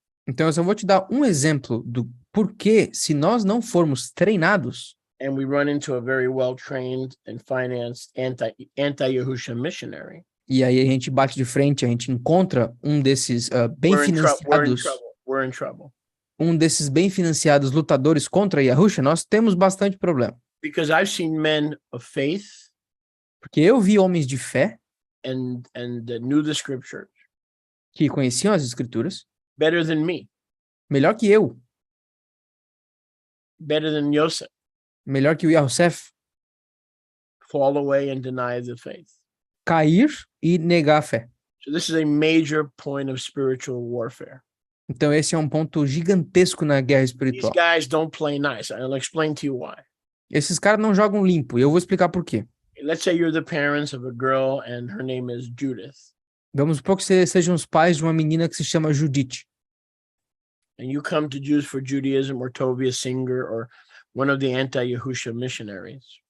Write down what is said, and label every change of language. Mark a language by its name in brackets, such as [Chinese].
[Portuguese] Então, eu só vou te dar um exemplo do porquê, se nós não formos treinados, [English] and we run into a very well-trained and financed anti-Yahusha missionary, [Portuguese] e aí a gente bate de frente, a gente encontra um desses bem financiados, [English] we're in trouble. [Portuguese] um desses bem financiados lutadores contra Yahusha, nós temos bastante problema. [English] Because I've seen men of faith [Portuguese] Porque eu vi homens de fé [English] and that knew the scriptures [Portuguese] que conheciam as escrituras [English] better than me, [Portuguese] melhor que eu, [English] better than Yosef, [Portuguese] melhor que o Yosef, [English] fall away and deny the faith. [Portuguese] cair e negar a fé. [English] So this is a major point of spiritual warfare. [Portuguese] Então esse é um ponto gigantesco na guerra [English] These [Portuguese] espiritual. [English] guys don't play nice. I'll explain to you why. [Portuguese] Esses caras não jogam limpo, e eu vou explicar por quê. [English] Let's say you're the parents of a girl and her name is Judith. [Portuguese] Vamos supor que vocês sejam os pais de uma menina que se chama Judite. [English] And you come to Jews for Judaism or Tovia Singer or one of the anti-Yahusha missionaries.